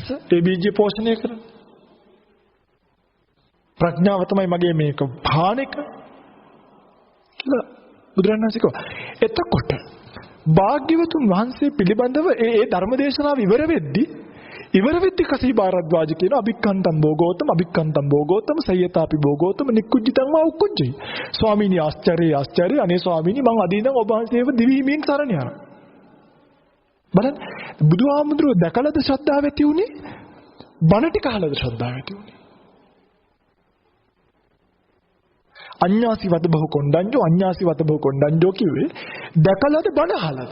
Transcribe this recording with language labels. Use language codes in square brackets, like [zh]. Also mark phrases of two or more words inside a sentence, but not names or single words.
[si] ඒ බීජය පෝෂණය කරන්නේ. ප්‍රඥාව තමයි මගේ මේක භාණික කියලා බුදුරජාණන් වහන්සේ කිව්වා. එතකොට භාග්‍යවතුන් වහන්සේ පිළිබඳව ඒ ධර්මදේශනාව ඉවර වෙද්දී කසීබාරද්වාජ කියන [pi] අභික්ඛන්තම් භෝගෝතම සය්‍යතාපි භෝගෝතම නික්කුජ්ජිතං වා උක්කුජ්ජයි. [si] ස්වාමීනි ආශ්චර්ය අනේ ස්වාමීනි මං අද ඉඳන් ඔබ වහන්සේව දිවිහිමියෙන් සරණ යනවා. බලන්න බුදුහාමුදුරුවෝ දැකලාද ශ්‍රද්ධාව ඇති උනේ? බණ ටික අහලාද ශ්‍රද්ධාව ඇති උනේ? [pi] අඤ්ඤාසි වත බහු කොණ්ඩඤ්ඤෝ [si] කිව්වේ දැකලාද බණ අහලාද?